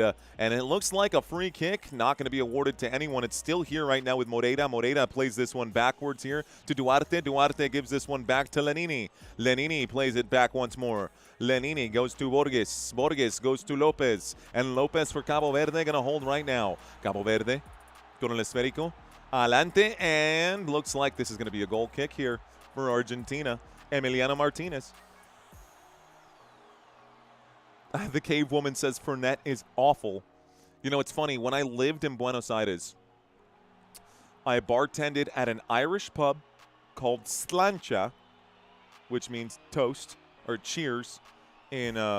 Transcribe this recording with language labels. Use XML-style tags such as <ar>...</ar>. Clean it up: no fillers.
<en>And it looks like a free kick. Not going to be awarded to anyone. It's still here right now with Moreira. Moreira plays this one backwards here to Duarte. Duarte gives this one back to Lenini. Lenini plays it back once more. Lenini goes to Borges. Borges goes to Lopez. And Lopez for Cabo Verde going to hold right now.</en> <es>Cabo Verde con el esférico. Adelante,</es> <en>and looks like this is going to be a goal kick here for Argentina. Emiliano Martinez. The cave woman says Fernet is awful. You know, it's funny. When I lived in Buenos Aires, I bartended at an Irish pub called Slancha, which means toast or cheers in</en>